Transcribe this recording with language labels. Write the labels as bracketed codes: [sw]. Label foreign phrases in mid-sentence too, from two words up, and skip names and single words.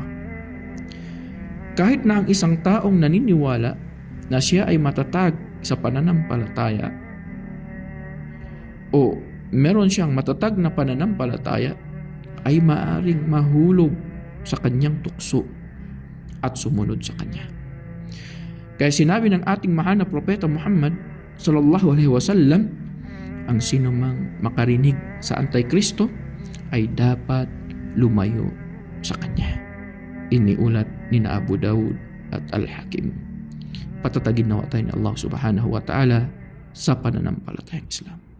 [tl] Kahit na ang isang taong naniniwala na siya ay matatag sa pananampalataya o meron siyang matatag na pananampalataya, ay maaring mahulog sa kanyang tukso at sumunod sa kanya. Kaya sinabi ng ating mahal na Propeta Muhammad [ar] صلى الله عليه وسلم, [tl] ang sino mang makarinig sa Antikristo ay dapat lumayo sa kanya. Iniulat ni na Abu Dawud at Al-Hakim. Patatagin nawa tayo ni Allah [ar] سبحانه وتعالى [tl] sa pananampalatayang Islam.